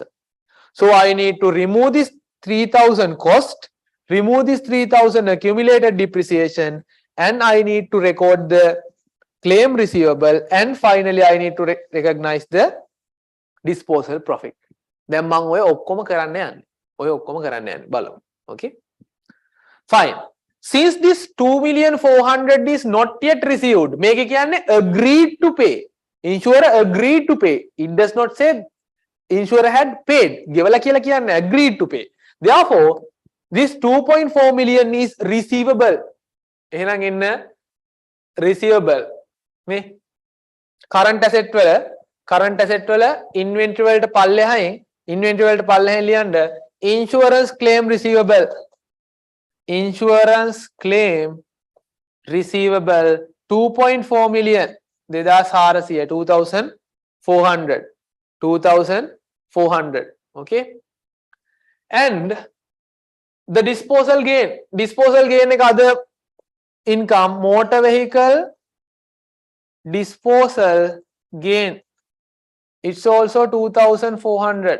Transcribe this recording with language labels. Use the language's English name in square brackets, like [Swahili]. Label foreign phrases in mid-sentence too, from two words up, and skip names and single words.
[English] So I need to remove this 3000 cost, remove this 3000 accumulated depreciation, and I need to record the claim receivable, and finally I need to recognize the disposal profit. [Sinhala] Then මම ඔය ඔක්කොම කරන්න යන්නේ. ඔය ඔක්කොම කරන්න යන්නේ. බලමු. [English] Okay? Fine. Since this 2,400,000 is not yet received, [Sinhala] මේක කියන්නේ [English] agreed to pay. Insurer agreed to pay. It does not say insurer had paid. [Sinhala] ගෙවලා කියලා කියන්නේ [English] agreed to pay. Therefore, this 2.4 million is receivable. [Sinhala] එහෙනම් එන්න receivable. මේ [English] current asset [Sinhala] වල inventory වලට පල්ලෙහායින් ලියන්න [English] insurance claim receivable. Insurance claim receivable 2.4 million. 2400. Okay? And the disposal gain එක other income, motor vehicle disposal gain, it's also 2400.